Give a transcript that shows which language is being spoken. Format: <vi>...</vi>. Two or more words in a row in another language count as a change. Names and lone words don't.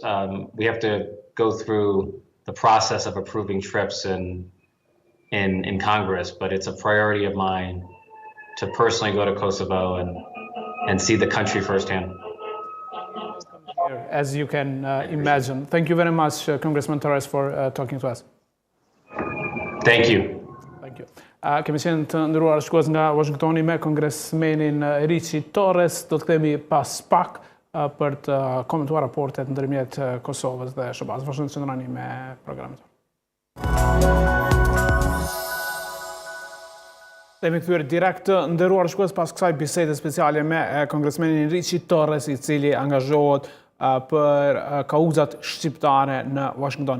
<en>We have to go through the process of approving trips in Congress, but it's a priority of mine to personally go to Kosovo and see the country firsthand. As you can imagine. Thank you very much, Congressman Torres, for talking to us. Thank you. Thank you.</en> <sq>Kemi qenë të ndëruar shkues nga Washingtoni me kongresmenin Riçi Torres. Do të kthehemi pas pak për të komentuar raportet ndërmjet Kosovës dhe SBA-s. Vazhdoni të qëndroni me programin tonë. Kemi kthyer direkt të nderuar shkues pas kësaj bisede speciale me kongresmenin Riçi Torres, i cili angazhohet për kauzat shqiptare në Washington.</sq>